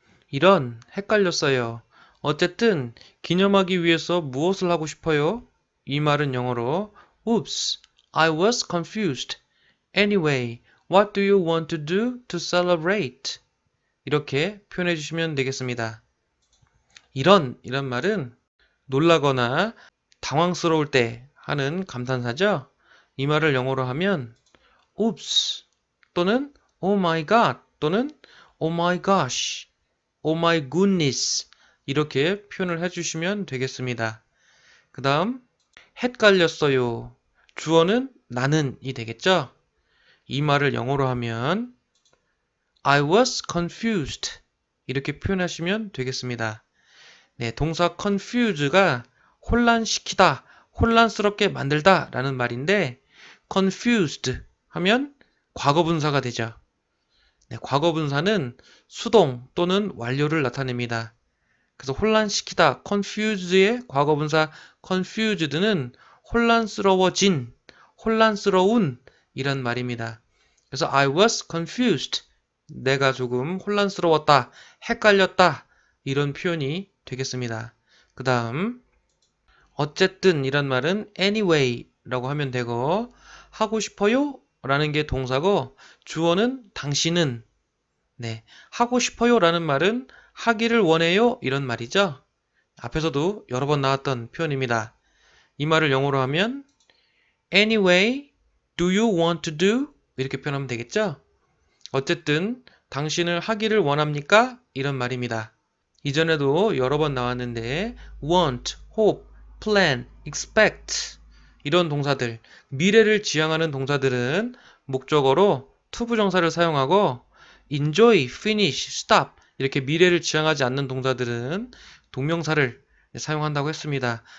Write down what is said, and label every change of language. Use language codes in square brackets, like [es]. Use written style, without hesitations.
[ko] 이런 헷갈렸어요. 어쨌든 기념하기 위해서 무엇을 하고 싶어요? 이 말은 영어로 [en] Oops, I was confused. Anyway, what do you want to do to celebrate? [ko] 이렇게 표현해 주시면 되겠습니다. 이런 말은 놀라거나 당황스러울 때 하는 감탄사죠. 이 말을 영어로 하면 [en] Oops [ko] 또는 [en] Oh my god [ko] 또는 [en] Oh my gosh Oh my goodness [ko] 이렇게 표현을 해주시면 되겠습니다. 그 다음 헷갈렸어요. 주어는 나는이 되겠죠? 이 말을 영어로 하면 [en] I was confused [ko] 이렇게 표현하시면 되겠습니다. 네, 동사 confuse가 혼란시키다, 혼란스럽게 만들다 라는 말인데 confused 하면 과거분사가 되죠. 네, 과거분사는 수동 또는 완료를 나타냅니다. 그래서 혼란시키다, confused의 과거분사 confused는 혼란스러워진, 혼란스러운 이란 말입니다. 그래서 [en] I was confused. [ko] 내가 조금 혼란스러웠다, 헷갈렸다 이런 표현이 되겠습니다. 그 다음 어쨌든 이란 말은 anyway 라고 하면 되고 하고 싶어요 라는 게 동사고 주어는 당신은 네, 하고 싶어요 라는 말은 하기를 원해요 이런 말이죠. 앞에서도 여러 번 나왔던 표현입니다. 이 말을 영어로 하면 [en] anyway, do you want to do? [ko] 이렇게 표현하면 되겠죠. 어쨌든 당신을 하기를 원합니까? 이런 말입니다. 이전에도 여러 번 나왔는데 want, hope, plan, expect 이런 동사들, 미래를 지향하는 동사들은 목적어로 to 부정사를 사용하고 enjoy, finish, stop 이렇게 미래를 지향하지 않는 동사들은 동명사를 사용한다고 했습니다.